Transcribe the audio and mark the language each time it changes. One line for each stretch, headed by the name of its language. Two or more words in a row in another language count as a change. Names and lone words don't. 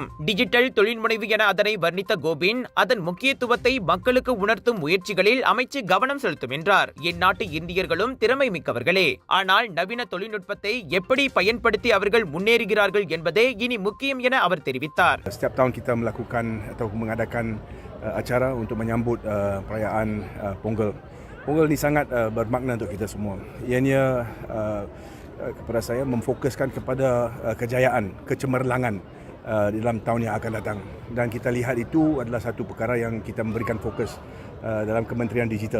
Tamil: டிஜிட்டல் தொழில் முனைவு என அதனை வர்ணித்த கோவிந்த் அதன் முக்கியத்துவத்தை மக்களுக்கு உணர்த்தும் முயற்சிகளில் அமைச்சு கவனம் செலுத்தும் என்றார். இந்நாட்டு இந்தியர்களும் திறமை மிக்கவர்களே, ஆனால் நவீன தொழில்நுட்பத்தை எப்படி பயன்படுத்தி அவர்கள் முன்னேறுகிறார்கள் என்பதே இனி முக்கியம் என அவர் தெரிவித்தார்.
Malay: Setiap tahun kita melakukan atau mengadakan acara untuk menyambut perayaan Pongal. Pongal ni sangat bermakna untuk kita semua. Ianya kepada saya memfokuskan kepada kejayaan, kecemerlangan dalam tahun yang akan datang, dan kita lihat itu adalah satu perkara yang kita memberikan fokus dalam Kementerian Digital.